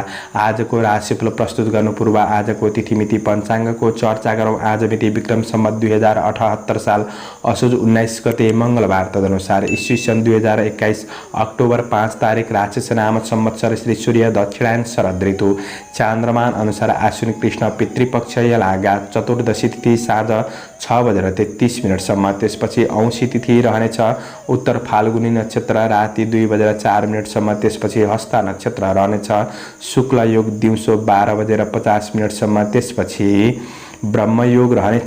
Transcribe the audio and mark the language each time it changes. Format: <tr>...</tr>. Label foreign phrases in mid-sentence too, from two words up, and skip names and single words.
<ne>आजको राशिफल प्रस्तुत गर्नु पूर्व आजको तिथिमिति पञ्चाङ्गको चर्चा गरौँ। आज मिति विक्रम सम्वत 2078 साल असोज 19 गते मंगलबार, तदनुसार ईस्वी सन् 2021 अक्टोबर 5 तारिक राक्षस नाम संवत्सर श्री सूर्य दक्षिणायन शरद ऋतु, चान्द्रमान अनुसार आश्विन कृष्ण पितृपक्ष लागा चतुर्दशी तिथि साँझ 6:33 त्यसपछि औँसी तिथि रहनेछ। उत्तर फाल्गुनी नक्षत्र राति 2:04 त्यसपछि हस्ता नक्षत्र रहनेछ। शुक्ल योग दिउँसो 12:50 त्यसपछि ब्रह्मयोग रहनेछ।</ne>